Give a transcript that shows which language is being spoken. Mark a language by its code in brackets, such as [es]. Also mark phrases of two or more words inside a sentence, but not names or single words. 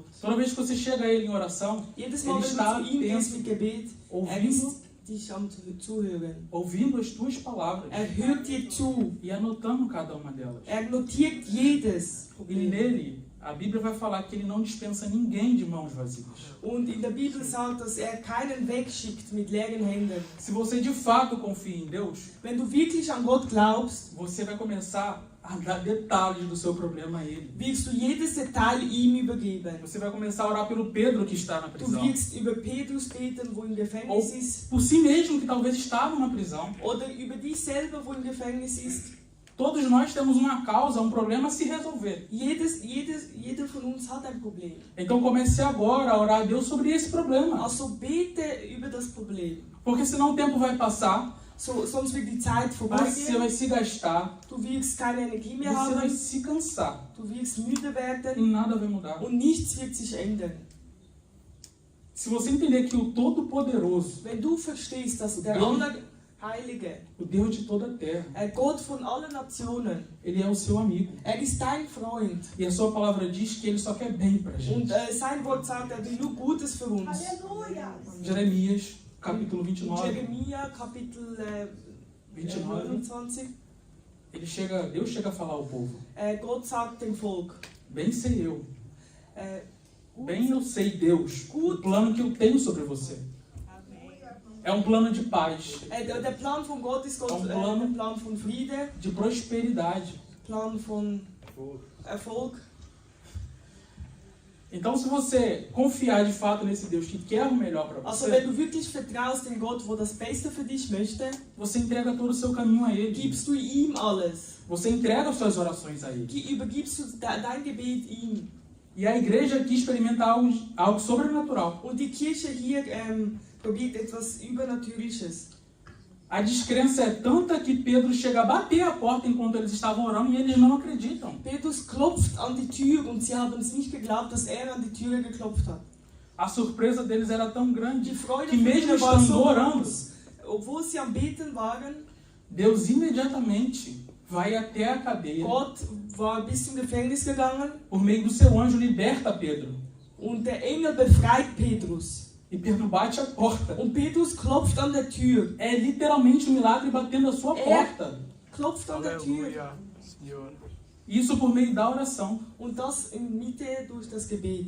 [pt] Toda vez que você chega a Ele em oração, [de] Jedes Mal, [pt] Ele [de] wenn [pt] está [de] du zu ihm gehst [pt] atento, [de] mit Gebet, [pt] ouvindo, [de] ist dich am Zuhören. [pt] ouvindo as tuas palavras [de] Hört dir zu. [pt] e anotando cada uma delas. [de] Notiert jedes [pt] E [de] Problem. [pt] nele, a Bíblia vai falar que Ele não dispensa ninguém de mãos vazias. [de] Und in der Bibel sagt, dass keinen wegschickt mit leeren Händen. [pt] Se você de fato confia em Deus, [de] Wenn du wirklich an Gott glaubst, [pt] você vai começar a dar detalhes do seu problema a Ele. [de] wirst du jedes Detail ihm übergeben. [pt] Você vai começar a orar pelo Pedro que está na [de] Du [pt] prisão. [de] wirst über Petrus beten, wo im Gefängnis [pt] Ou [de] ist. [pt] por si mesmo, que talvez estava numa prisão. [de] Oder über dich selber, wo im Gefängnis ist. [pt] Todos nós temos uma causa, um problema a se resolver. [de] Jeder von uns hat ein Problem. [pt] Então comece agora a orar a Deus sobre esse problema. [de] Also bete über das Problem. [pt] Porque senão o tempo vai passar, [de] Sonst wird die Zeit [pt] você [de] vorbeigehen. [pt] vai se gastar, [de] Du wirst keine Energie mehr [pt] você vai [de] haben. [pt] se cansar [de] Du wirst müde [pt] e [de] werden. [pt] nada vai mudar. [de] Und nichts wird sich ändern. [pt] Se você entender que o Todo-Poderoso, [de] Wenn du verstehst, dass der Allerheilige, [pt] o Deus de toda a terra, [de] Gott von allen Nationen, [pt] Ele é o seu amigo. [de] ist dein Freund. [pt] E a sua palavra diz que Ele só quer bem pra gente. [de] Und sein Wort sagt, will nur Gutes für uns. [pt] Jeremias, capítulo [de] In 29, Jeremia, Kapitel 29, 29, [pt] Deus chega a falar ao povo. [de] Gott sagt dem Volk, [pt] Bem sei eu, äh, bem eu sei, Deus, o plano que eu tenho sobre você. É um plano de paz, [de] der Plan von Gott ist Gott, der Plan von Friede, [pt] de prosperidade. [de] Plan von Erfolg. [pt] Então, se você confiar de fato nesse Deus que quer o melhor para [de] Also wenn [pt] você, [de] du wirklich vertraust in Gott, wo das Beste für dich möchte, [pt] você entrega todo o seu caminho a Ele. [de] gibst du ihm alles. [pt] Você entrega as suas orações a Ele. [de] Übergibst du dein Gebet ihm. [pt] E a igreja aqui experimenta algo sobrenatural. [de] Und die Kirche hier probiert etwas Übernatürliches. [pt] A descrença é tanta que Pedro chega a bater a porta enquanto eles estavam orando e eles não acreditam. [de] Petrus klopft an die Tür und sie haben es nicht geglaubt, dass an die Tür geklopft hat. [pt] A surpresa deles era tão grande [de] Die Freude [pt] que mesmo [de] war [pt] estando [de] so [pt] orando, [de] groß. Obwohl sie am Beten waren, [pt] Deus imediatamente vai até a cadeia. [de] Gott war bis zum Gefängnis gegangen [pt] Por meio do seu anjo liberta Pedro. [de] und der Engel befreit Petrus. [pt] E Pedro bate a porta. [de] Und Petrus klopft an der Tür. [pt] É literalmente um milagre batendo a sua porta. [de] Klopft an der Tür. [pt] Isso por meio da oração. [de] Und das in Mitte durch das Gebet.